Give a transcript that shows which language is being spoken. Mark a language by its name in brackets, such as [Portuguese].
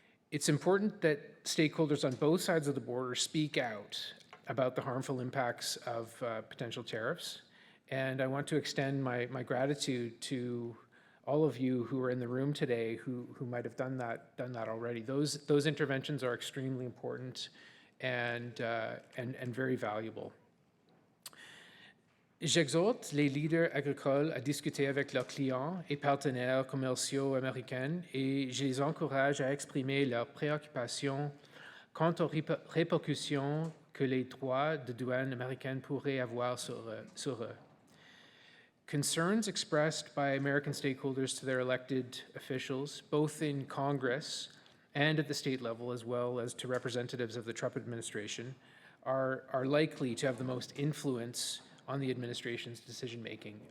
[English] It's important that stakeholders on both sides of the border speak out about the harmful impacts of potential tariffs. And I want to extend my gratitude to all of you who are in the room today who might have done that already. Those interventions are extremely important and very valuable. [French] J'exhorte les leaders agricoles à discuter avec leurs clients et partenaires commerciaux américains et je les encourage à exprimer leurs préoccupations quant aux répercussions que les droits de douane américains pourraient avoir sur eux. [English] Concerns expressed by American stakeholders to their elected officials, both in Congress and at the state level, as well as to representatives of the Trump administration, are likely to have the most influence on the administration's decision-making.